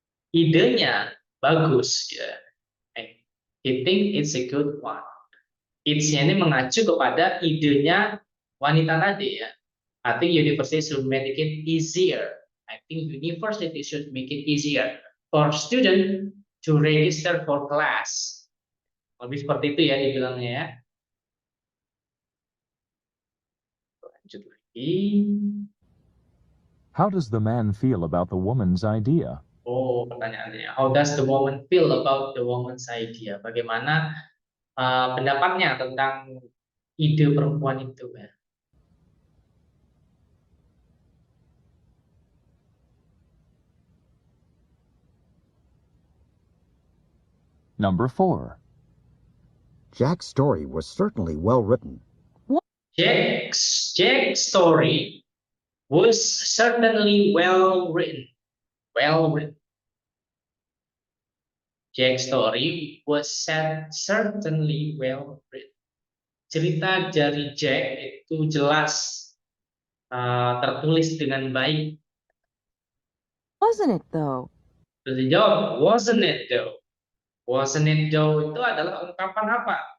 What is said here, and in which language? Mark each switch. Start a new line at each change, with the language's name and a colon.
Indonesian: Idenya bagus ya.
English: He thinks it's a good one.
Indonesian: It's-nya ini mengacu kepada idenya wanita tadi ya.
English: I think university should make it easier. I think university should make it easier for student to register for class.
Indonesian: Lebih seperti itu ya dibilangnya ya. Lanjut lagi.
English: How does the man feel about the woman's idea?
Indonesian: Oh, pertanyaannya.
English: How does the woman feel about the woman's idea?
Indonesian: Bagaimana pendapatnya tentang ide perempuan itu ya?
English: Number 4. Jack's story was certainly well written. Jack's story was certainly well written. Well written. Jack's story was certainly well written.
Indonesian: Cerita dari Jack itu jelas tertulis dengan baik.
English: Wasn't it, though?
Indonesian: Terus dijawab,
English: wasn't it though? Wasn't it though
Indonesian: itu adalah ungkapan apa?